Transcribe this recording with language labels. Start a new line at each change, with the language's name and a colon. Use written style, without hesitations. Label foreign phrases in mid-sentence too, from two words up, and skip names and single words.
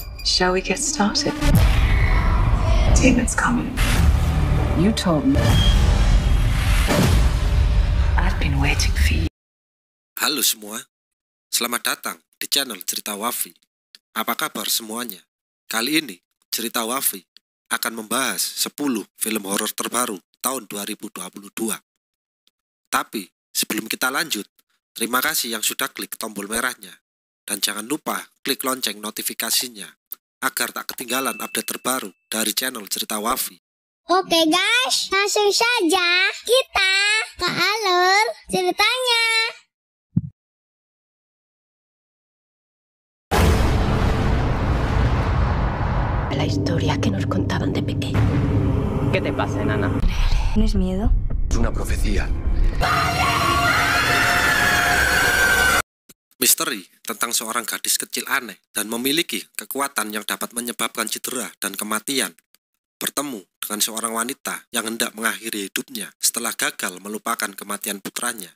English: Shall we get started? David's coming. You told me. I've been waiting for you.
Indonesian: Halo semua, selamat datang di channel Cerita Wafi. Apa kabar semuanya? Kali ini, Cerita Wafi akan membahas 10 film horor terbaru tahun 2022. Tapi, sebelum kita lanjut, terima kasih yang sudah klik tombol merahnya. Dan jangan lupa klik lonceng notifikasinya, agar tak ketinggalan update terbaru dari channel Cerita Wafi. Oke guys, langsung saja kita ke alur ceritanya.
Spanish: La historia que nos contaban de pequeño. ¿Qué te pasa, enana? ¿Tienes miedo? Es una profecía.
Indonesian: Misteri tentang seorang gadis kecil aneh dan memiliki kekuatan yang dapat menyebabkan cedera dan kematian bertemu dengan seorang wanita yang hendak mengakhiri hidupnya setelah gagal melupakan kematian putranya.